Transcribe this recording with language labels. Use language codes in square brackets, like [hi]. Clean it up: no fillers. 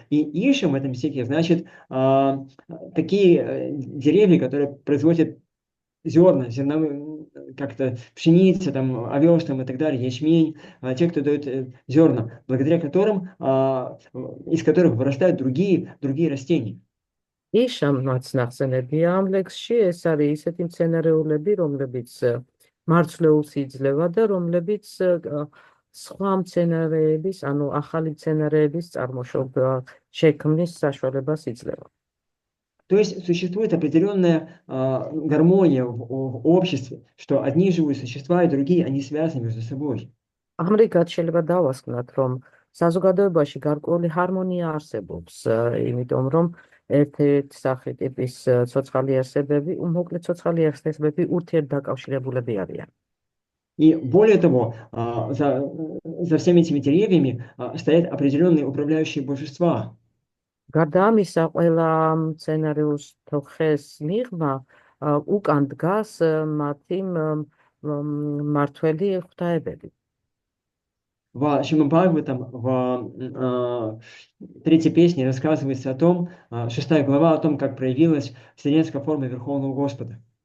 [ru] И Ишам в этом стихе значит такие деревья, которые производят зерна, зерновые, как-то пшеница, там, овес там, и так далее, ячмень, те, кто дают зерна, благодаря которым, из которых вырастают другие растения. [ka] იშამაც ნახსენებია ამ ლექსში, ეს არის ისეთი მცენარეულები, რომლებიც მარცვლეულს იძლევა და რომლებიც სხვა მცენარეების, ანუ ახალი მცენარეების წარმოშობა შექმნის საშუალებას იძლევა. [ru] То есть существует определенная гармония в обществе, что одни живые существа и другие, они связаны между собой. [ka] ამრიგად შეიძლება დავასკვნათ, რომ საზოგადოებაში გარკვეული ჰარმონია არსებობს, იმიტომ რომ ერთ-ერთი სახე-ტიპის ცოცხალი არსებები, მოკლედ ცოცხალი არსებები ურთიერთდაკავშირებულები არიან. [ru] И более того, за всеми этими деревьями стоят определенные управляющие божества. [ka] გარდა ამისა, ყველა მცენარეულს ხეს მიღმა უკან დგას მათი მმართველი ღვთაებები. [ru] В Шримад Бхагаватам, в третьей песне рассказывается о том, 6 глава, о том, как проявилась вселенская форма Верховного Господа.